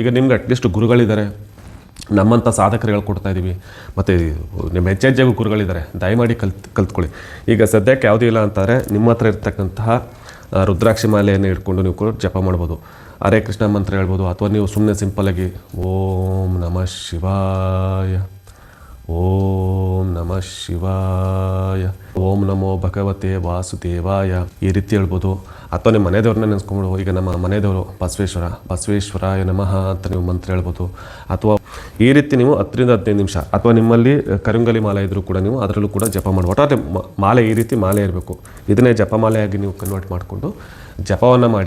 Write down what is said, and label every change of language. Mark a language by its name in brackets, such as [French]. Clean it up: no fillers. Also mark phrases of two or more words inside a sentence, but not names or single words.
[Kannada] ಈಗ ನಿಮ್ಗೆ [English] at least [Kannada] ಗುರುಗಳಿದ್ದಾರೆ, ನಮ್ಮಂಥ ಸಾಧಕರು ಹೇಳ್ಕೊಡ್ತಾ ಇದ್ದೀವಿ, ಮತ್ತು ನಿಮ್ಮ ಹೆಜ್ಜೆಗೂ ಗುರುಗಳಿದ್ದಾರೆ, ದಯಮಾಡಿ ಕಲ್ತ್ಕೊಳ್ಳಿ. ಈಗ ಸದ್ಯಕ್ಕೆ ಯಾವುದೂ ಇಲ್ಲ ಅಂತಾರೆ, ನಿಮ್ಮ ಹತ್ರ ಇರ್ತಕ್ಕಂತಹ ರುದ್ರಾಕ್ಷಿ ಮಾಲೆಯನ್ನು ಇಟ್ಕೊಂಡು ನೀವು ಕೂಡ ಜಪ ಮಾಡ್ಬೋದು, ಹರೇ ಕೃಷ್ಣ ಮಂತ್ರ ಹೇಳ್ಬೋದು, ಅಥವಾ ನೀವು ಸುಮ್ಮನೆ ಸಿಂಪಲಾಗಿ [Sanskrit] ಓಂ ನಮಃ ಶಿವಾಯ, ಓಂ ನಮಃ ಶಿವಾಯ, ಓಂ ನಮೋ ಭಗವತೆ ವಾಸುದೇವಾಯ [Kannada] ಈ ರೀತಿ ಹೇಳ್ಬೋದು. ಅಥವಾ ನಿಮ್ಮ ಮನೆ ದೇವ್ರನ್ನ ನೆನೆಸ್ಕೊಂಬಿಡು. ಈಗ ನಮ್ಮ ಮನೆ ದೇವರು [Sanskrit] ಬಸವೇಶ್ವರಾಯ ನಮಃ [Kannada] ಅಂತ ನೀವು ಮಂತ್ರ ಹೇಳ್ಬೋದು. ಅಥವಾ ಈ ರೀತಿ ನೀವು 10ರಿಂದ 15 ನಿಮಿಷ, ಅಥವಾ ನಿಮ್ಮಲ್ಲಿ ಕರಂಗಲಿ ಮಾಲೆ ಇದ್ದರೂ ಕೂಡ ನೀವು ಅದರಲ್ಲೂ ಕೂಡ ಜಪ ಮಾಡಿ. ಒಟ್ಟಾರೆ ಮಾಲೆ ಈ ರೀತಿ ಮಾಲೆ ಇರಬೇಕು. ಇದನ್ನೇ ಜಪಮಾಲೆಯಾಗಿ ನೀವು ಕನ್ವರ್ಟ್ ಮಾಡಿಕೊಂಡು ಜಪವನ್ನು ಮಾಡಿ.